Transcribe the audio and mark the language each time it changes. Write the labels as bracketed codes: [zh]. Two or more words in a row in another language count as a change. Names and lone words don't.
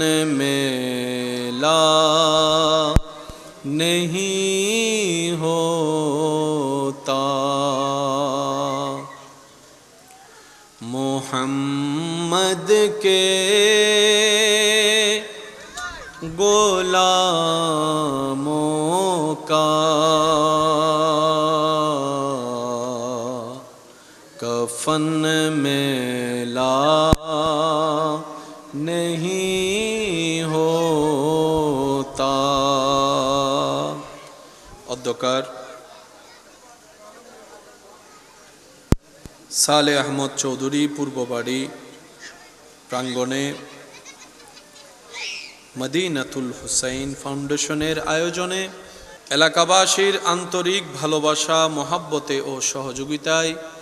[ur] میلا نہیں ہوتا محمد کے غلاموں کا کفن میلا نہیں ہوتا অধ্যকার [bn] সালে আহমদ চৌধুরী পূর্ববাড়ি প্রাঙ্গণে মদিনাতুল হুসাইন ফাউন্ডেশনের আয়োজনে এলাকাবাসীর আন্তরিক ভালোবাসা মহাব্বতে ও সহযোগিতায়